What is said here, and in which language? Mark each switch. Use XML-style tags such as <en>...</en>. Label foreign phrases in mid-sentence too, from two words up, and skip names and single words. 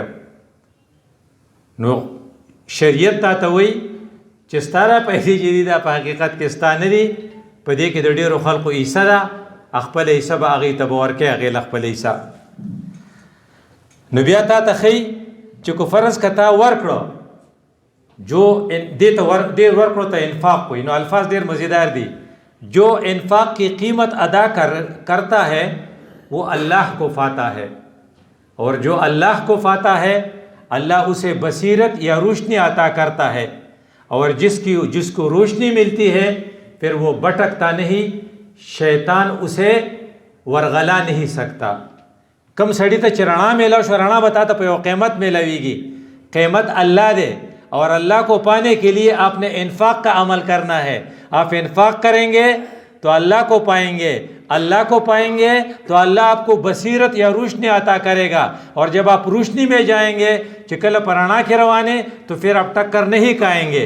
<ps>نو شریعت تا ته وایي چې ستا دا پیسې چې دي دا په حقیقت کې ستا نه دي، په دې کې د ډېرو خلکو حصه ده، خپل حصه به هغې ته به ورکوې، هغې له خپل حصه. نو بیا تا ته ښایي چې که فرض که تا ورکړو جو دې ته ډېر ورکړو ته انفاق کوي، نو الفاظ ډېر مزیدار دي.</ps> <ur>جو انفاق کی قیمت ادا کرتا ہے وہ اللہ کو پاتا ہے، اور جو اللہ کو پاتا ہے اللہ اسے بصیرت یا روشنی عطا کرتا ہے، اور جس کو روشنی ملتی ہے پھر وہ بھٹکتا نہیں، شیطان اسے ورغلا نہیں سکتا.</ur> <ps>کم سړی ته چې رڼا میلاو شو، رڼا به تا ته په یو قیمت میلاویږي، قیمت اللہ دے،</ps> <ur>اور اللہ کو پانے کے لیے آپ نے انفاق کا عمل کرنا ہے. آپ انفاق کریں گے تو اللہ کو پائیں گے، اللہ کو پائیں گے تو اللہ آپ کو بصیرت یا روشنی عطا کرے گا، اور جب آپ روشنی میں جائیں گے چکل پرانا کے روانے تو پھر آپ ٹکر نہیں کھائیں گے.</ur>